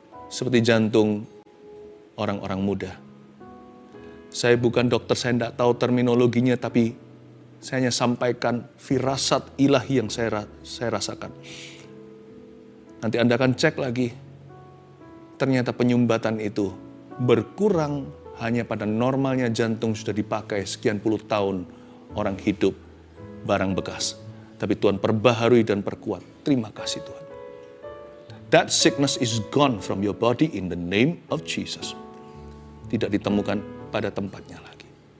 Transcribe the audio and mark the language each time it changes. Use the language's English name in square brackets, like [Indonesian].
[Indonesian] Seperti jantung orang-orang muda. Saya bukan dokter, saya tidak tahu terminologinya, tapi saya hanya sampaikan firasat ilahi yang saya rasakan. Nanti Anda akan cek lagi, ternyata penyumbatan itu berkurang hanya pada normalnya jantung sudah dipakai sekian puluh tahun orang hidup barang bekas. Tapi Tuhan perbaharui dan perkuat. Terima kasih Tuhan. [English] That sickness is gone from your body in the name of Jesus. [Indonesian] Tidak ditemukan pada tempatnya lagi.